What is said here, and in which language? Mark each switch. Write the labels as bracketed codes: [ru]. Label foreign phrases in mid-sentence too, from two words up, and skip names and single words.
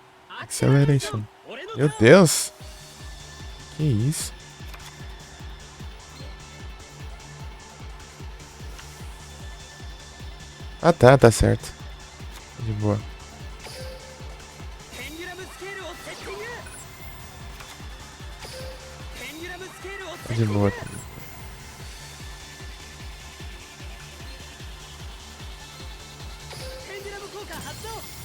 [pt] Acceleration. Meu Deus. Que isso? Ah tá, tá certo. De boa. [ja] ペンデュラムスケールをセッティング。ペンデュラムスケールをセッティング。 [pt] De boa. [ja] ペンデュラム効果発動。